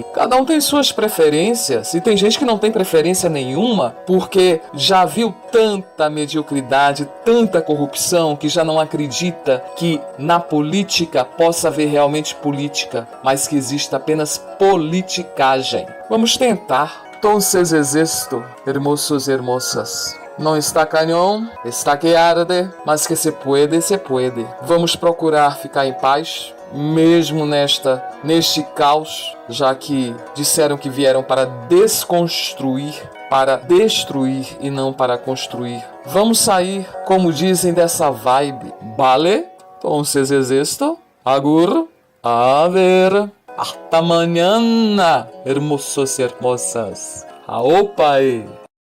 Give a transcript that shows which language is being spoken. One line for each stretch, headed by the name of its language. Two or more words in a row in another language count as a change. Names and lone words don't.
Portuguese: Cada um tem suas preferências. E tem gente que não tem preferência nenhuma porque já viu tanta mediocridade, tanta corrupção, que já não acredita que na política possa haver realmente política, mas que exista apenas politicagem. Vamos tentar.
Spanish: Entonces es esto, hermosos y hermosas.
Portuguese: Não está canhão, está que arde, mas que
Spanish: se puede, se puede.
Portuguese: Vamos procurar ficar em paz, mesmo neste caos, já que disseram que vieram para desconstruir, para destruir e não para construir. Vamos sair, como dizem, dessa vibe.
Spanish: Vale? Entonces es esto. Agur. A ver. Hasta mañana, hermosos y hermosas.
Portuguese: Aopa!